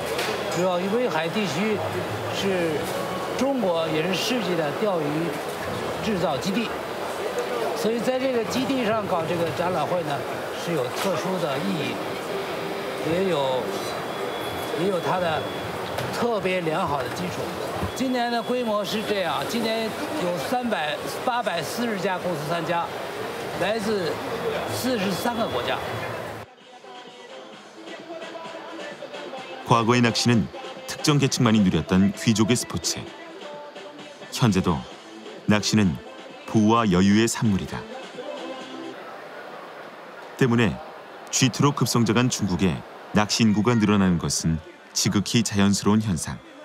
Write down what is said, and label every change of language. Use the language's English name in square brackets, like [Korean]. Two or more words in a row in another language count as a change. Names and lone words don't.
[Chinese] 主要于威海地区是中国也是世界的钓鱼制造基地， 所以在这个基地上搞这个展览会呢，是有特殊的意义，也有它的特别良好的基础。今年的规模是这样，今年有840家公司参加，来自43个国家。 [Korean] 과거의 낚시는 특정 계층만이 누렸던 귀족의 스포츠. 현재도 낚시는 부와 여유의 산물이다. 때문에 G2로 급성장한 중국의 낚시 인구가 늘어나는 것은 지극히 자연스러운 현상.